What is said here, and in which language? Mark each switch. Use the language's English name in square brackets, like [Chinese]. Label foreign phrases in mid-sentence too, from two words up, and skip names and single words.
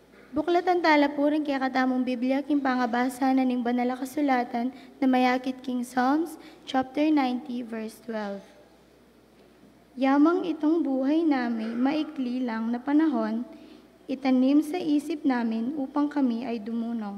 [Pampanga] Buklatan tala po rin kaya katamong Biblia king pangabasa na ning banala kasulatan na mayakit king [English] Psalms chapter [Pampanga] 90 verse 12. [Filipino] Yamang itong buhay namin maikli lang na panahon, itanim sa isip namin upang kami ay dumunong.